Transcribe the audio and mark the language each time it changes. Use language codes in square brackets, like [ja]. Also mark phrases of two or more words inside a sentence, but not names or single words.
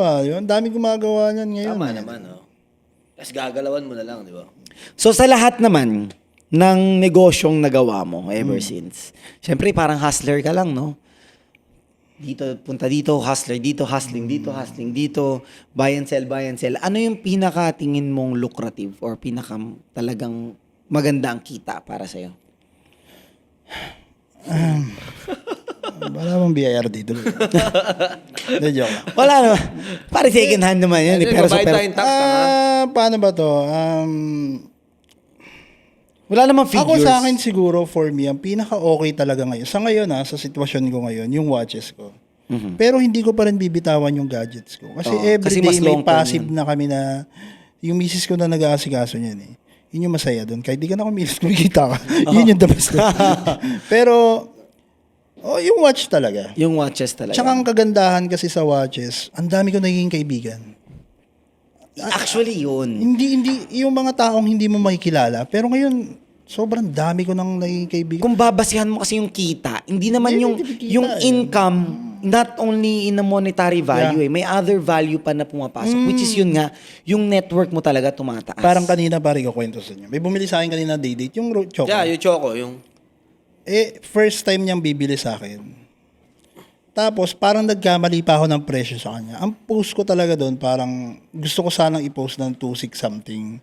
[tl] Yun, ang daming gumagawa niyan ngayon. Tama naman, oh. Tapos gagalawan mo na lang, di ba? So, sa lahat naman ng negosyong nagawa mo ever since, syempre parang hustler ka lang, no? Dito, punta dito, hustler dito, hustling dito, [en] buy and sell, buy and sell. [tl] Ano yung pinaka-tingin mong lucrative or pinaka talagang maganda ang kita para sa'yo? Wala bang BIR dito? Hindi, joke lang. Wala naman. Pare [en] second hand [tl] naman yun. Hindi, Pero sa babayad tayong tax ka nga. Paano ba to? Wala namang figures. Ako sa akin siguro, [en] for me, [tl] ang pinaka-okay talaga ngayon, sa ngayon sa sitwasyon ko ngayon, yung watches ko. Pero hindi ko pa rin bibitawan yung gadgets ko. Kasi kasi everyday mas may [en] long term [tl] passive na kami na, yung misis ko na nag-aasikaso niyan eh. Yun yung masaya doon. Kahit di ka na kumilos, kumikita ka. Yun yung [en] the best. [tl] Pero, yung watch talaga. Yung watches talaga. Tsaka ang kagandahan kasi sa watches, ang dami ko naging kaibigan. Actually, yun. Hindi, yung mga taong hindi mo makikilala. Pero ngayon, sobrang dami ko nang naging kaibigan. Kung babasihan mo kasi yung kita, hindi naman Hindi kita, yung eh. income, [en] not only in a monetary value may other value [tl] pa na pumapasok, which is yun nga, yung network mo talaga tumataas. Parang kanina pare ko kwento sa inyo. May bumili sa akin kanina day-date, yung choco. Yeah, yung choco, yung... First time niyang bibili sa akin. Tapos parang nagkamali pa ako ng presyo sa kanya. Ang post ko talaga doon, parang gusto ko sanang i-post ng 2.6 something.